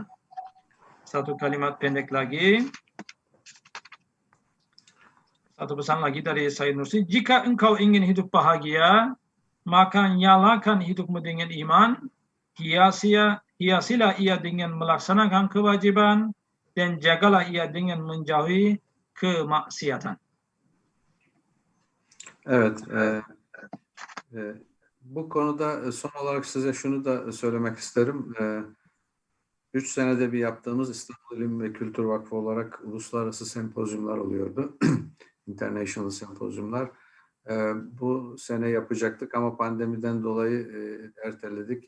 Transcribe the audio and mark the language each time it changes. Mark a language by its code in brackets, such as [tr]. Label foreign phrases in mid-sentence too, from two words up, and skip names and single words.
[id] Satu kalimat pendek lagi. Satu pesan lagi dari Said Nursi, jika engkau ingin hidup bahagia, maka nyalakan hidupmu dengan iman, hiasilah ia dengan melaksanakan kewajiban, dan jagalah ia dengan menjauhi kemaksiatan. [tr] Evet, bu konuda son olarak size şunu da söylemek isterim. 3 senede bir yaptığımız İstanbul İlim ve Kültür Vakfı olarak uluslararası sempozyumlar oluyordu. International sempozyumlar. Bu sene yapacaktık ama pandemiden dolayı erteledik.